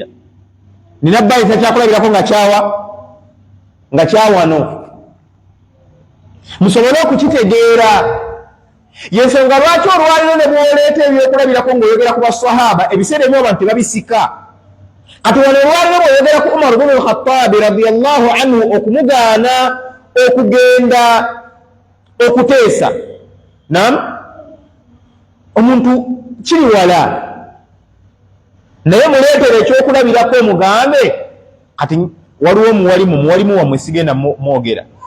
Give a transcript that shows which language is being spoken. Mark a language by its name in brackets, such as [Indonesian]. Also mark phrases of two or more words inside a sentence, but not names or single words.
[Ganda] Nina bbayisa kyakulabirako nga kyawano, musobole okukitegeera. Yensonga lwaki olwaliro ne bwoleeta ebyokulabirako ng'oyogera ku basahaba ebiseera ebimu abantu tebabisika. Kati wano olwaliro bw'oyogera ku Umar ibn al-Khattab [Arabic] رضي الله عنه [Ganda] okumugaana okugenda okuteesa, omuntu kiri wala, naye muleetere ekyokulabirako omugambe kati waliwo muwalimu wammwe sigenda mwogera.